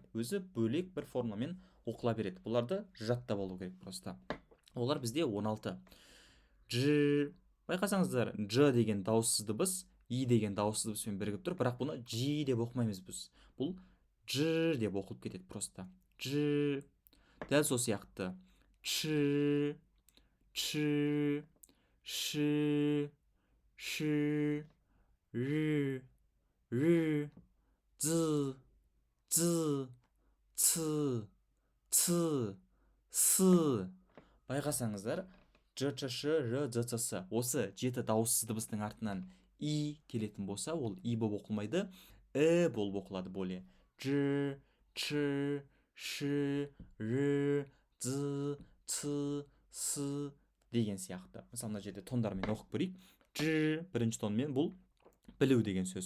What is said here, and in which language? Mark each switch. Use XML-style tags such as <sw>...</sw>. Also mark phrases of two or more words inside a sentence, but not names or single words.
<kk>Өзі бөлек бір формамен оқыла береді. Бұларды жаттап алу керек просто. Олар бізде 16. Ж. Байқасаңыздар, Ж деген дауыссыз дыбыс, И деген дауыссыз дыбыспен бірігіп тұр, бірақ бұны Ж деп оқымаймыз біз. Бұл Ж деп оқылып кетеді просто. Ж. Дәл сол сияқты. Ч, Ч, Ш, Ш, Р, Р, З, З, Ц, Ц, С. Байқасаңыздар, Ж, Ч, Ш, Р, З, Ц, С. Осы жеті дауыссыз дыбыстың артынан И келетін болса, ол И болып оқылмайды, болып оқылады более. Ж, Ч, Ш, Р, З, Ц, С деген сияқты. Мысалы, мына жерде тондармен оқып көрейік. Ж бірінші тонмен, бұл білу деген сөз.</kk>